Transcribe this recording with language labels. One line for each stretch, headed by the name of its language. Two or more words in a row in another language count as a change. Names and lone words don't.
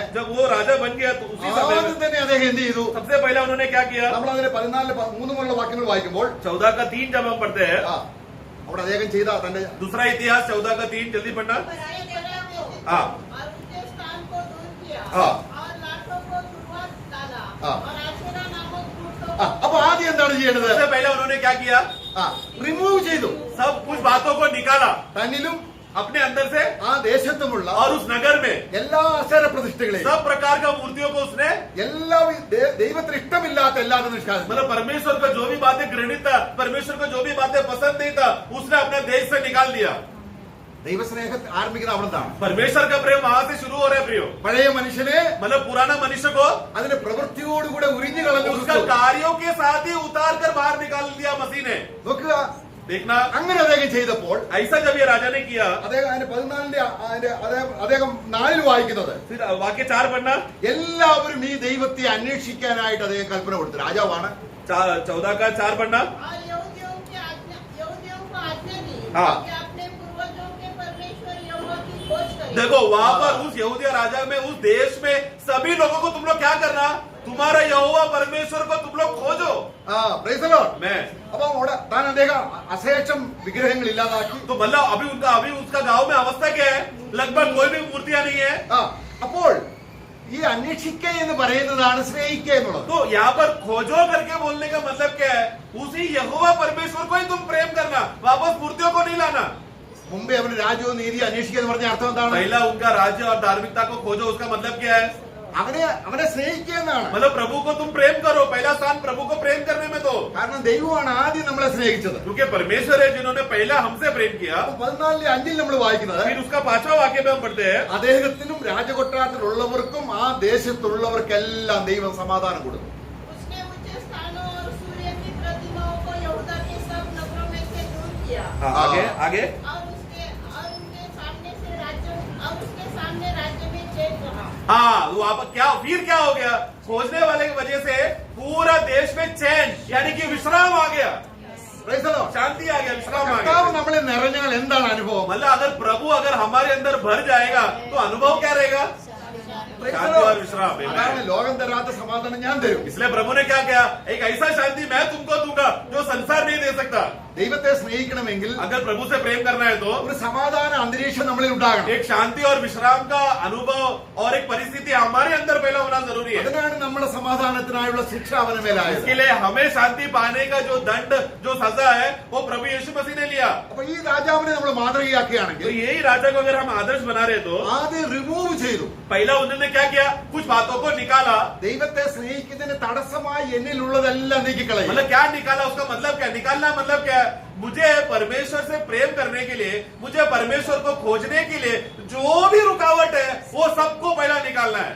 Hindi: जब वो राजा बन गया तो उसी समय
Malayalam: ആദ്യം
Hindi: में
Malayalam: തന്നെ അദ്ദേഹം എന്ത് ചെയ്തു?
Hindi: सबसे पहले उन्होंने क्या किया?
Malayalam: നമ്മൾ അതിന്റെ 14, 13 മുതലുള്ള വാക്യങ്ങൾ വായിക്കുമ്പോൾ
Hindi: 14 का 3 जब हम पढ़ते हैं,
Malayalam: അവിടെ അദ്ദേഹം ചെയ്ത തന്റെ
Hindi: दूसरा इतिहास 14 का 3 जल्दी पढ़ना. पराई जगह में थे हाँ. और उनके स्थान को दूर किया हाँ. और लाठों को शुरुआत डाला हाँ. और आशेरा नामक दूतों
Malayalam: ആ, അപ്പൊ ആദ്യം എന്താണ് ചെയ്യേണ്ടത്?
Hindi: सबसे पहले उन्होंने क्या किया?
Malayalam: റിമൂവ് ചെയ്തു.
Hindi: सब कुछ बातों को निकाला
Malayalam: തന്നിലും
Hindi: अपने अंदर से
Malayalam: ആ ദേശത്തുമുള്ള
Hindi: और उस नगर में
Malayalam: എല്ലാ അക്ഷര പ്രതിഷ്ഠകളെയും
Hindi: सब प्रकार का मूर्तियों को उसने,
Malayalam: എല്ലാ ദൈവത്തിന് ഇഷ്ടമില്ലാത്ത എല്ലാവരും നിഷ്കാസിച്ചു.
Hindi: मतलब परमेश्वर को जो भी बातें घृणित था, परमेश्वर को जो भी बातें पसंद नहीं था, उसने अपने देश से निकाल दिया.
Malayalam: ദൈവസ്നേഹം ആരംഭിക്കുന്ന അവിടെ നിന്നാണ്.
Hindi: परमेश्वर का प्रेम वहां से शुरू हो रहा है प्रियो.
Malayalam: പഴയ മനുഷ്യനെ
Hindi: मतलब पुराना मनुष्य को
Malayalam: അതിന്റെ പ്രവൃത്തിയോടുകൂടെ ഉരിഞ്ഞു കളഞ്ഞു.
Hindi: उसका कार्यों के साथ ही उतार कर बाहर निकाल दिया मसीह ने.
Malayalam: നോക്കുക,
Hindi: देखना,
Malayalam: അങ്ങനെ അദ്ദേഹം ചെയ്തപ്പോൾ
Hindi: ऐसा जब ये राजा ने किया,
Malayalam: അദ്ദേഹം അതിന്റെ 14ന്റെ അദ്ദേഹം 4 വായിക്കുന്നത്,
Hindi: फिर वाक्य 4 पढ़ना,
Malayalam: എല്ലാവരും ഈ ദൈവത്തെ അന്വേഷിക്കാനായിട്ട് അദ്ദേഹം കൽപ്പന കൊടുത്തു. രാജാവാണ്.
Hindi: 14 का 4 पढ़ना. और यहूदियों को आज्ञा दी हाँ। कि अपने पूर्वजों के परमेश्वर यहोवा की खोज करें। देखो वहां पर उस यहूदिया राजा में, उस देश में सभी लोगों को तुम लोग क्या करना, तुम्हारा यहोवा परमेश्वर को तुम लोग खोजो.
English: Praise the Lord.
Hindi: मैं
Malayalam: അപ്പൊ അവിടെ താൻ അദ്ദേഹം അശേഷം വിഗ്രഹങ്ങൾ ഇല്ലാതാക്കി.
Hindi: तो मतलब अभी उसका गांव में अवस्था क्या है, लगभग कोई भी मूर्तियां नहीं है.
Malayalam: അപ്പോൾ ഈ അന്വേഷിക്കുക എന്ന് പറയുന്നതാണ് സ്നേഹിക്കുക എന്നുള്ളത്.
Hindi: तो यहाँ पर खोजो करके बोलने का मतलब क्या है, उसी यहोवा परमेश्वर को ही तुम प्रेम करना, वापस मूर्तियों को नहीं लाना.
Malayalam: മുമ്പേ അവന് രാജ്യവും നീതി അന്വേഷിക്കുക എന്ന് പറഞ്ഞ അർത്ഥം എന്താണ്?
Hindi: पहला उनका राज्य और धार्मिकता को खोजो, उसका मतलब क्या है,
Malayalam: അവനെ സ്നേഹിക്കുക എന്നാണ്.
Hindi: मतलब प्रभु को तुम प्रेम करो. पहला स्थान प्रभु को प्रेम करने में दो,
Malayalam: കാരണം ദൈവമാണ് ആദ്യം നമ്മളെ സ്നേഹിച്ചത്.
Hindi: क्योंकि परमेश्वर है जिन्होंने पहला हमसे प्रेम किया.
Malayalam: 14:5 നമ്മൾ വായിക്കുന്നത്,
Hindi: फिर उसका 5वां वाक्य में हम पढ़ते हैं,
Malayalam: അദ്ദേഹത്തിനും രാജകൊട്ടാരത്തിലുള്ളവർക്കും ആ ദേശത്തുള്ളവർക്കെല്ലാം ദൈവം സമാധാനം കൊടുക്കും.
Hindi: उसने ऊंचे स्थानों और सूर्य की प्रतिमाओं को यहूदा के सब नगरों में से दूर किया आगे आगे. और उनके सामने राज्य में चैन रहा। हाँ, वहां पर क्या फिर क्या हो गया, खोजने वाले की वजह से पूरा देश में चैन यानी कि विश्राम आ गया,
English: Praise the Lord.
Hindi: शांति आ गया, विश्राम आ
Malayalam: കർത്താവ്
Hindi: गया.
Malayalam: നമ്മളെ നിറഞ്ഞാൽ എന്താണ് അനുഭവം?
Hindi: मतलब अगर प्रभु अगर हमारे अंदर भर जाएगा तो अनुभव क्या रहेगा,
English: Praise the
Hindi: शांति
English: Lord.
Hindi: और विश्राम.
Malayalam: അതാണ് ലോകം തരാത്ത സമാധാനം ഞാൻ തരും.
Hindi: इसलिए प्रभु ने क्या किया, एक ऐसा शांति मैं तुमको दूंगा जो संसार नहीं दे सकता.
Malayalam: ദൈവത്തെ സ്നേഹിക്കണമെങ്കിൽ
Hindi: अगर प्रभु से प्रेम करना है तो
Malayalam: ഒരു സമാധാന അന്തരീക്ഷം നമ്മളിൽ ഉണ്ടാകണം.
Hindi: एक शांति और विश्राम का अनुभव और एक परिस्थिति हमारे अंदर पहला होना जरूरी है.
Malayalam: അതിനാണ് നമ്മുടെ സമാധാനത്തിനായുള്ള ശിക്ഷ അവന് മേലായത്.
Hindi: इसके लिए हमें शांति पाने का जो दंड, जो सजा है, वो प्रभु यीशु मसीह ने लिया.
Malayalam: അപ്പൊ ഈ രാജാവിനെ നമ്മൾ
Hindi: तो
Malayalam: മാതൃകയാക്കുകയാണെങ്കിൽ
Hindi: यही राजा को अगर हम आदर्श बना रहे तो
Malayalam: ആദ്യം റിമൂവ് ചെയ്തു.
Hindi: पहला उन्होंने क्या किया, कुछ बातों को निकाला.
Malayalam: ദൈവത്തെ സ്നേഹിക്കുന്നതിന് തടസ്സമായി എന്നിലുള്ളതെല്ലാം നീക്കിക്കളയും.
Hindi: मतलब क्या निकाला, उसका मतलब क्या, निकालना मतलब क्या है, मुझे परमेश्वर से प्रेम करने के लिए, मुझे परमेश्वर को खोजने के लिए जो भी रुकावट है वो सबको पहला निकालना है.